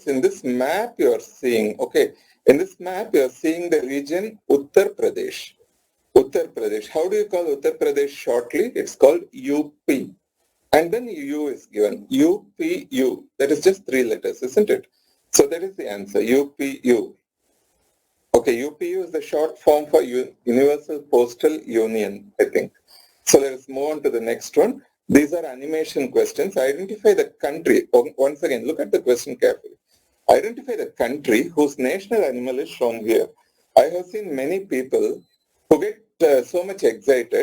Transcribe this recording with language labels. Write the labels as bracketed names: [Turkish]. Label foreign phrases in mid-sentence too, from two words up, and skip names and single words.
[English] In this map you are seeing, okay, in this map you are seeing the region Uttar Pradesh. Uttar Pradesh. How do you call Uttar Pradesh shortly? It's called UP. And then U is given. UPU. That is just 3 letters, isn't it? So that is the answer. UPU. Okay, UPU is the short form for Universal Postal Union, I think. So let us move on to the next one. These are animation questions. Identify the country. Once again, look at the question carefully. Identify the country whose national animal is shown here. I have seen many people who get so much excited.